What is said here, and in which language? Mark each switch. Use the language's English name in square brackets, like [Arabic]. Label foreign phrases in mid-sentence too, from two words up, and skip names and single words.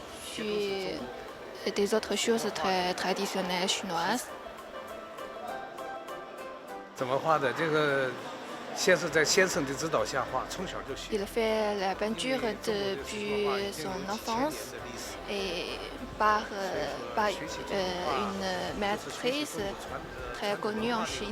[French] puis des autres choses très traditionnelles chinoises. [Chinese] 怎么画的？这个先是在先生的指导下画，从小就学。 [French] Il fait la peinture depuis son enfance et par une maîtrise très connue en Chine.